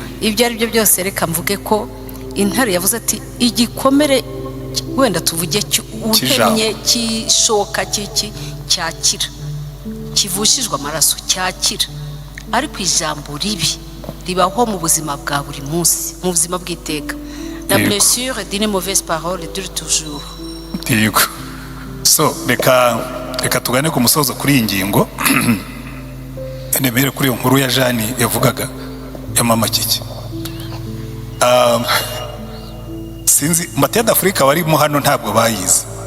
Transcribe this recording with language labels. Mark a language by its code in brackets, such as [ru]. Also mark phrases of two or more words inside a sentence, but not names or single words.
[rw] Ibyo ari byo byose reka mvuge ko intare yavuze ati igikomere wenda tuvuge uhemye kishoka cyakira, kivushijwe amaraso cyakira, ariko ijambo ribi ribaho mu buzima bwa buri munsi, mu buzima bw'iteka. [fr] La blessure d'une mauvaise parole dure toujours. [rw] Yego. So reka tugane ku musozo kuri iyi ngingo. Nemere kuri iyo nkuru ya Jeanne yavugaga ya mama Kiki. Sinzi Mate d'Afrique barimo hano ntabwo bayize.